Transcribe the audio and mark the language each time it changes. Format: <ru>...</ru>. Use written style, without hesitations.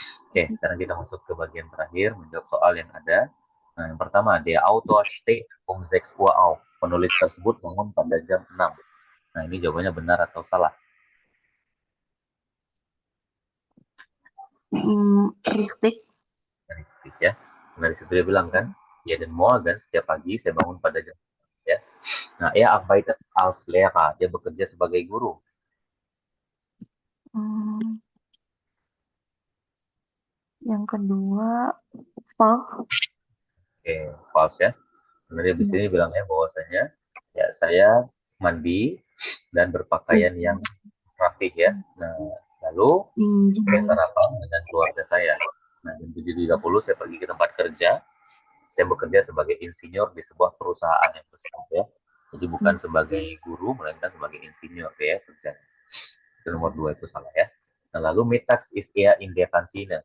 <id>Oke, sekarang kita masuk ke bagian terakhir menjawab soal yang ada. Nah, yang pertama,</id> <de>der Autor steht um 6 Uhr auf.</de> <id>Penulis tersebut bangun pada jam 6. Nah, ini jawabannya benar atau salah?</id> <de>Richtig.</de> <id>Richtig ya. Nah, di situ dia bilang kan,</id> <de>jeden Morgen</de> <id>setiap pagi saya bangun pada jam 6 ya.</id> <de>Nah, arbeitet als Lehrer.</de> <id>Dia bekerja sebagai guru. Yang kedua, false. Oke, false ya. Karena dia di sini bilangnya bahwasanya ya saya mandi dan berpakaian yang rapih ya. Nah, lalu saya sarapan dengan keluarga saya. Nah, jam 7.30 saya pergi ke tempat kerja. Saya bekerja sebagai insinyur di sebuah perusahaan yang besar ya. Jadi bukan sebagai guru, melainkan sebagai insinyur ya kerjanya. Itu nomor 2 itu salah ya. Nah, lalu</id> <de>mittags ist er in der Kantine.</de>